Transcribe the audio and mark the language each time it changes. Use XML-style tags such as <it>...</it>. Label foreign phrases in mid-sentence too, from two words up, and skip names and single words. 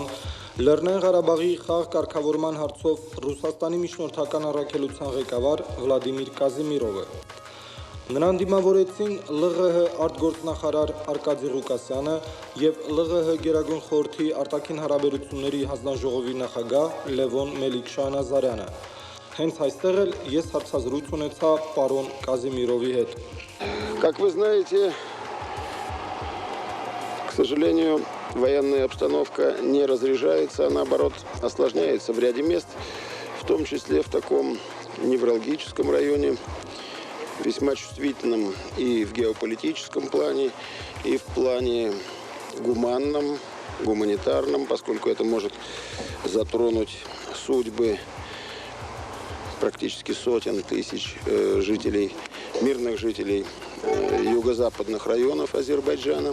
<hy>Լեռնային Ղարաբաղի խաղ կարգավորման հարցով Ռուսաստանի միջնորդական առաքելության ղեկավար Վլադիմիր Կազիմիրովը։ Նրան դիմավորեցին ԼՂՀ արտգործնախարար Արկադի Ղուկասյանը եւ ԼՂՀ Գերագույն խորհրդի արտաքին հարաբերությունների հանձնաժողովի նախագահ Լևոն Մելիք-Շահնազարյանը։ Հենց այստեղ էլ ես հարցազրույց ունեցա պարոն Կազիմիրովի հետ։</hy> <ru>Как вы знаете, к сожалению, военная обстановка не разряжается, а наоборот осложняется в ряде мест, в том числе в таком невралгическом районе, весьма чувствительном и в геополитическом плане, и в плане гуманном, гуманитарном, поскольку это может затронуть судьбы практически сотен тысяч жителей, мирных жителей юго-западных районов Азербайджана.</ru>